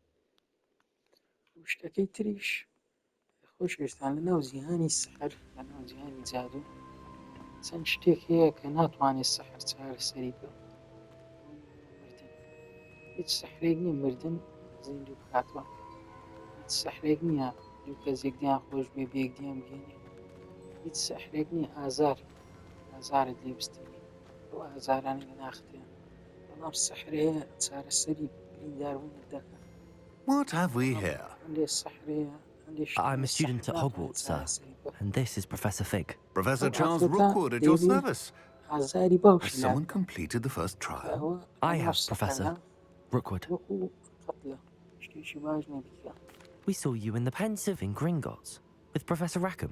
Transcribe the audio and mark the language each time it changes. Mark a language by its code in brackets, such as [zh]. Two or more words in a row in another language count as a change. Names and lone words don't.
[ckb] شتەکەی تریش خۆشەویستان لەناو جیهانی سەحر لەناو جیهانی جادوو چەند شتێک هەیە کە ناتوانێت سەحر چارەسەری بکە مردن هیچ سەحرێک نییە مردن زیندوو بکاتەوە هیچ سەحرێک نییە دوو کەسێک دیان خۆش بێ بە یەکدیان بگەێنێ هیچ سەحرێک نییە ئازارت لێ بستێنی ئەو ئازارانەی لە ناختەیە بەڵام سەحر هەیە چارەسەری برینداربوونت دەکات. [en] What have we here? I'm a student at Hogwarts, sir, and this is Professor Fig. Professor Charles Rookwood at your service. Has someone completed the first trial? I have, Professor Rookwood. We saw you in the Pensive in Gringotts with Professor Rackham.